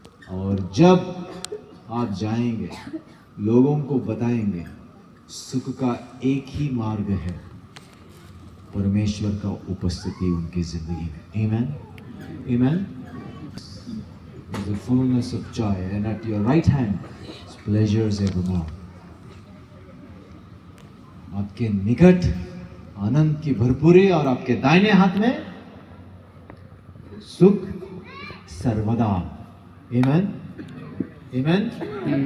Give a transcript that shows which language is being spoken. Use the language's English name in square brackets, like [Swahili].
[Hindi] और जब आप जाएंगे, लोगों को बताएंगे, सुख का एक ही मार्ग है, परमेश्वर का उपस्थिति उनकी जिंदगी में। आमीन। आमीन। [English] The fullness of joy, and at your right hand is pleasures evermore. [Hindi] आपके निकट आनंद की भरपूरी और आपके दाहिने हाथ में सुख सर्वदा। आमीन। आमीन।